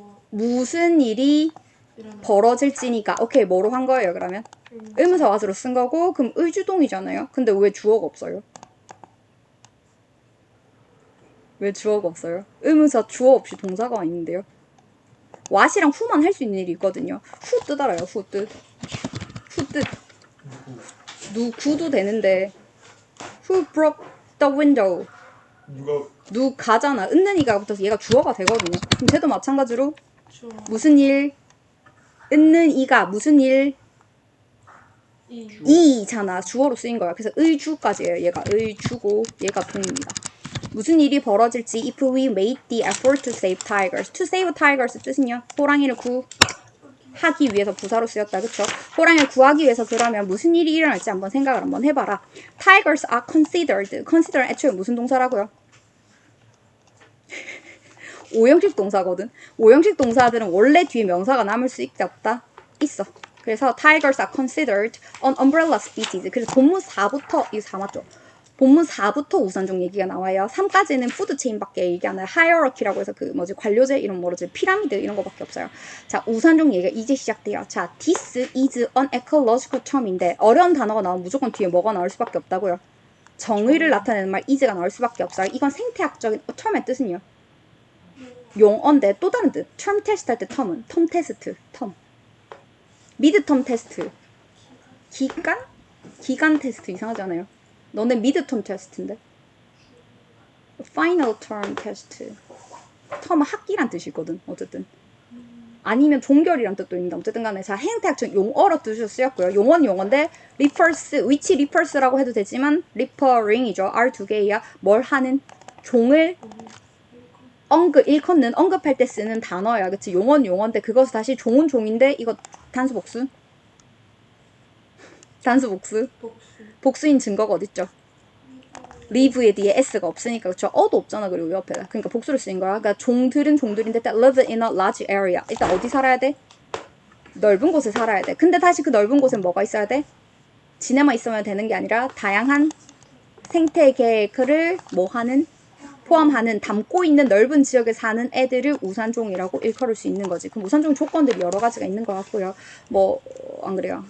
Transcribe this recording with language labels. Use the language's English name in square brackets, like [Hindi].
[Korean] 무슨 일이 벌어질지니까. 오케이, 뭐로 한 거예요 그러면? 의문사 what으로 쓴 거고. 그럼 의주동이잖아요. 근데 왜 주어가 없어요? 왜 주어가 없어요? 의문사 주어 없이 동사가 아닌데요. what이랑 who만 할 수 있는 일이 있거든요. who 뜻 알아요? who 뜻. who 뜻. [English] 누구도 되는데 who broke the window. [Korean] 누가잖아. 은는 이가 붙어서 얘가 주어가 되거든요. 그럼 쟤도 마찬가지로 무슨 일, 은는 이가 무슨 일 이잖아. 주어로 쓰인 거야. 그래서 의주까지예요. 얘가 의주고 얘가 동입니다. 무슨 일이 벌어질지 [English] if we made the effort to save tigers. to save tigers 뜻은요? [Korean] 호랑이를 구하기 위해서 부사로 쓰였다. 그쵸? 호랑이를 구하기 위해서 그러면 무슨 일이 일어날지 한번 생각을 한번 해봐라. [English] tigers are considered. [Korean] consider 애초에 무슨 동사라고요? 오형식 동사거든. 오형식 동사들은 원래 뒤에 명사가 남을 수 있다 없다? 있어. [English] 그래서 tigers are considered an umbrella species. [Korean] 그래서 본문 4부터 이거 4 맞죠? 본문 4부터 우산종 얘기가 나와요. 3까지는 푸드체인밖에 얘기 안 해요. 하이어러키라고 해서 그 뭐지 관료제 이런 뭐지 피라미드 이런 거밖에 없어요. 자, 우산종 얘기가 이제 시작돼요. 자, [English] this is an ecological term [Korean] 인데 어려운 단어가 나오면 무조건 뒤에 뭐가 나올 수밖에 없다고요. 정의를 나타내는 말 is가 나올 수밖에 없어요. 이건 생태학적인 term의 뜻은요. 용어인데 또 다른 뜻. term 테스트 할 때 term은 term 테스트, term. 미드텀 테스트. 기간 테스트 이상하지 않아요? 너네 미드텀 테스트인데. [English] final term 테스트. [Korean] term은 학기란 뜻이거든. 어쨌든. 아니면 종결이란 뜻도 있는데 어쨌든 간에 자 행태학적 용어로 뜻으로 쓰였고요. 용어는 용어인데 refers, which refers라고 해도 되지만 referring이죠. R 두 개야. 뭘 하는? 종을 일컫는 언급할 때 쓰는 단어야. 그치? 용어는 용어인데 그것을 다시 종은 종인데 이거 단수 복수? 단수 복수? 복수인 증거가 어딨죠? live에 뒤에 s가 없으니까 그쵸? 어도 없잖아. 그리고 옆에다. 그러니까 복수를 쓰인 거야. 그러니까 종들은 종들인데 일단 [English] live in a large area. [Korean] 일단 어디 살아야 돼? 넓은 곳에 살아야 돼. 근데 다시 그 넓은 곳에 뭐가 있어야 돼? 지네만 있으면 되는 게 아니라 다양한 생태계를 뭐 하는? 포함하는 담고 있는 넓은 지역에 사는 애들을 우산종이라고 일컬을 수 있는 거지. 그럼 우산종 조건들이 여러 가지가 있는 것 같고요. 뭐 안 그래요.